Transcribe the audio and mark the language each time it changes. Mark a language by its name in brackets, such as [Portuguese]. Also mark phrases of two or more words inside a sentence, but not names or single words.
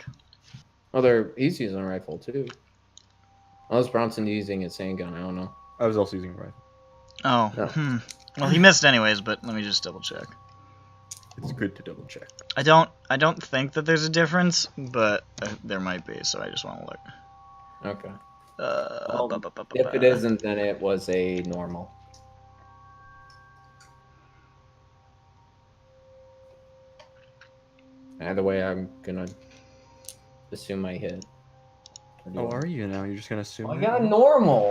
[English] Oh, he's using a rifle too. Unless Bronson's using his handgun, I don't know. I was also using a rifle. Oh, No. Well, he missed anyways, but let me just double check. It's good to double check. I don't think that there's a difference, but there might be, so I just want to look. Okay. Ba-ba-ba-ba-ba. If it isn't, then it was a normal. Either way, I'm gonna assume I hit. Oh, are you now? You're just gonna assume I that? got a normal.